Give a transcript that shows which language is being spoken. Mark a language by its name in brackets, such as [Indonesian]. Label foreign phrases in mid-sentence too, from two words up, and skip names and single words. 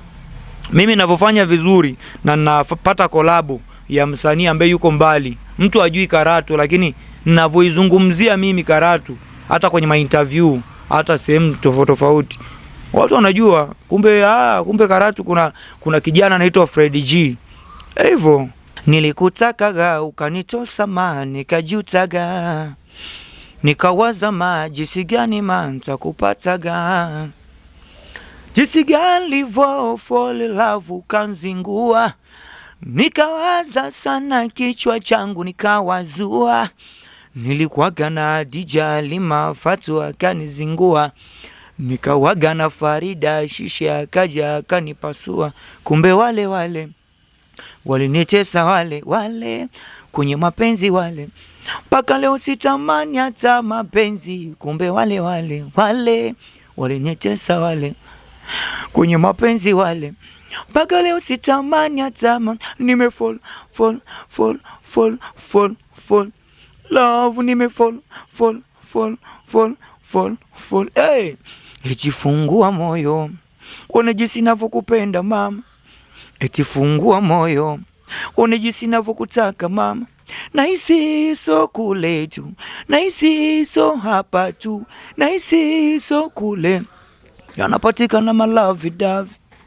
[Swahili] Mimi ninavyofanya vizuri na napata collab ya msanii ambaye yuko mbali, mtu ajui Karatu, lakini ninavyoizungumzia mimi Karatu, hata kwenye interview, hata sehemu tofauti tofauti, watu wanajua kumbe Karatu kuna kijana anaitwa Freddy G. Hivyo nilikutakaga ukanitosa nikajutaga, nikawaza jinsi gani nitakupataga, jinsi gani livo [English] fall in love [Swahili] ukanzingua, nikawaza sana kichwa changu nikawazua, nilikuwaga na Dija Lima, Fatwa kanizingua, nikawaga na Farida, Shisha kaja kanipasua, kumbe wale walinitesa wale wale kwenye mapenzi wale, mpaka leo sitamani hata mapenzi, kumbe wale wale wale walinitesa wale kwenye mapenzi wale, mpaka leo sitamani hata nimefall [English] fall fall fall fall fall love, [Swahili] nimefall [English] fall fall fall fall fall. [Swahili] Hey, eti fungua moyo uone jinsi ninavyokupenda mama, eti fungua moyo uone jinsi ninavyokutaka mama, nahisi so kule tu, nahisi so hapa tu, nahisi so kule yanapatikana malavi davi.